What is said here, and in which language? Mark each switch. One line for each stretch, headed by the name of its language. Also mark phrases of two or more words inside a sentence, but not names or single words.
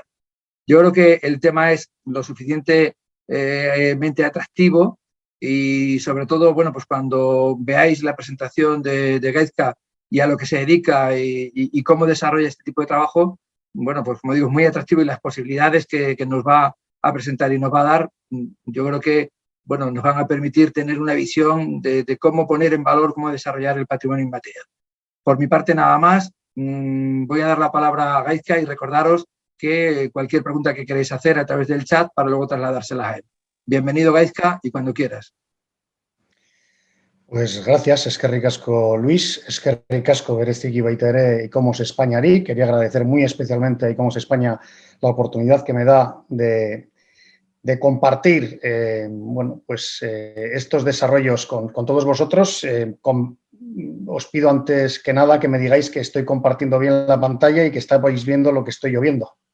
Spanish: Yo creo que el tema es lo suficientemente atractivo y sobre todo, bueno, pues cuando veáis la presentación de Gaizka y a lo que se dedica y cómo desarrolla este tipo de trabajo, bueno, pues como digo, es muy atractivo y las posibilidades que nos va a presentar y nos va a dar, yo creo que bueno, nos van a permitir tener una visión de cómo poner en valor, cómo desarrollar el patrimonio inmaterial. Por mi parte, nada más. Voy a dar la palabra a Gaizka y recordaros que cualquier pregunta que queréis hacer a través del chat para luego trasladárselas a él. Bienvenido, Gaizka, y cuando quieras. Pues gracias,
Basque: eskerrik asko Luis, eskerrik asko bereziki baita ere ICOMOS Españari.
Spanish: Quería agradecer muy especialmente a ICOMOS España la oportunidad que me da de compartir bueno, pues, estos desarrollos con todos vosotros. Os pido antes que nada que me digáis que estoy compartiendo bien la pantalla y que estáis viendo lo que estoy yo viendo.